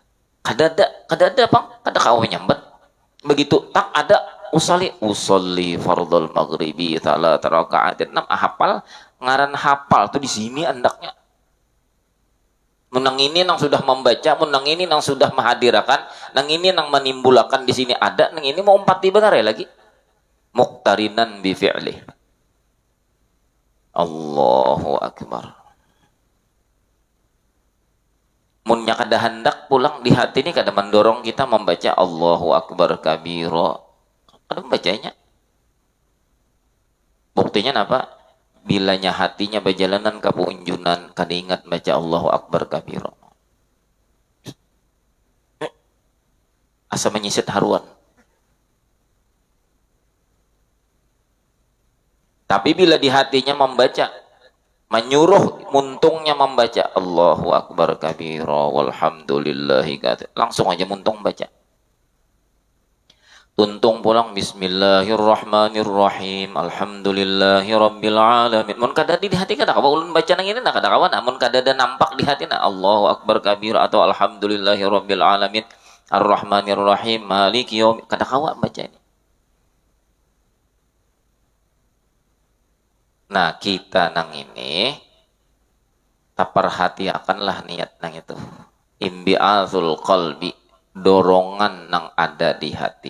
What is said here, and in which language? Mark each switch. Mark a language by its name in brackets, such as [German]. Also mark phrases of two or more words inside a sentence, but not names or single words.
[Banjar] Kadada bang, kada kau menyambat. Begitu tak ada [Arabic] أصلي فرض المغرب ثلاث ركعات. [Banjar] Hafal ngaran hafal tuh di sini andaknya. Menang ini nang sudah membaca, menang ini nang sudah menghadirkan, nang ini nang menimbulakan di sini ada, nang ini mau empati benar ya lagi. [Arabic] مقترنا بالفعل الله أكبر. [Banjar] Munnya kada hendak pulang di hati ini kada mendorong kita membaca [Arabic] الله أكبر كبيرا. [Banjar] Kada membacanya. Buktinya apa? Bilanya hatinya berjalanan ke punjunan kada ingat baca [Arabic] الله أكبر كبيرا. [Banjar] Asa menyisit haruan. Tapi bila di hatinya membaca, menyuruh muntungnya membaca [Arabic] الله أكبر كبيرا والحمد لله كثير, [Banjar] langsung aja muntung baca. Tuntung pulang [Arabic] بسم الله الرحمن الرحيم الحمد لله رب العالمين. [Banjar] Mun kada di hati kada kawa ulun baca nang ini kada kawa, namun kada ada nampak di hati na [Arabic] الله أكبر كبيرا [Banjar] atau [Arabic] الحمد لله رب العالمين الرحمن الرحيم مالك يوم, [Banjar] kada kawa baca ini. Nah, kita nang ini taperhatiakanlah niat nang itu. [Arabic] انبعاث القلب, [Banjar] dorongan nang ada di hati.